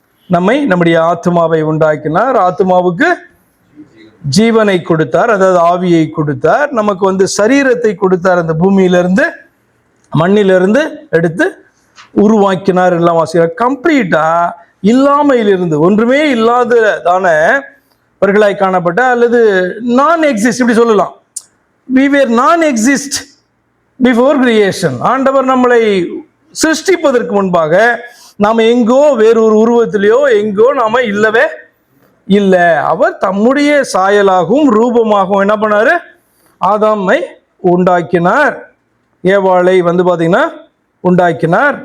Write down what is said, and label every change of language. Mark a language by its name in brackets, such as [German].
[Tamil] நம்முடைய ஆத்மாவை உண்டாக்கினார், ஆத்மாவுக்கு ஜீவனை கொடுத்தார், அதாவது ஆவியை கொடுத்தார், நமக்கு சரீரத்தை கொடுத்தார். அந்த பூமியிலிருந்து மண்ணிலிருந்து எடுத்து உருவாக்கினார் எல்லாம் வாசிக்கிறார். கம்ப்ளீட்டா இல்லாமையிலிருந்து, ஒன்றுமே இல்லாததானவர்களாய் காணப்பட்ட, அல்லது நான் எக்ஸிஸ்ட் இப்படி சொல்லலாம். [English] we were non exist before creation. [Tamil] ஆண்டவர் நம்மளை சிருஷ்டிப்பதற்கு முன்பாக நாம் எங்கோ வேறொரு உருவத்திலேயோ எங்கோ நாம இல்லவே இல்லை. அவர் தம்முடைய சாயலாகவும் ரூபமாகவும் என்ன பண்ணாரு? ஆதாமை உண்டாக்கினார், ஏவாளை பார்த்தீங்கன்னா உண்டாக்கினார்.